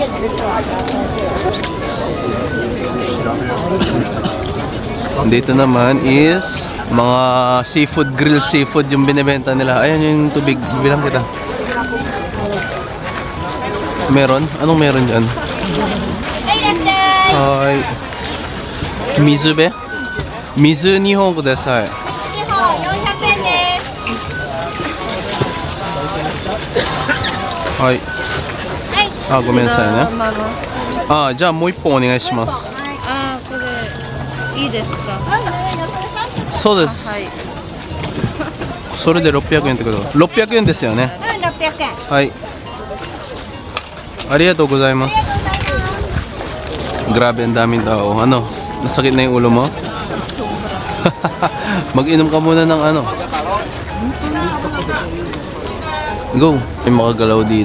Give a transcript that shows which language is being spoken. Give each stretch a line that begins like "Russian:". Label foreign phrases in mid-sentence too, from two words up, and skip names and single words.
Filipino: Dito naman is mga seafood,
English: grilled seafood
Filipino: yung binibenta nila. Ayan yung tubig. Bilang kita. Meron? Anong meron dyan?
Japanese: Hi. Mizu be? Mizu 2本ください。日本400円です。はい。あ、ごめんなさいね。ママ。あ、じゃあもう1本お願いします。あー、これいいですか。そうです。はい。それで600円ってこと600円ですよね。うん、600円。はい。ありがとうございます。
Filipino: Grabe ang daming tao. Ano? Nasakit na yung ulo mo? Mag-inom ka muna ng ano. Go. May makagalaw dito.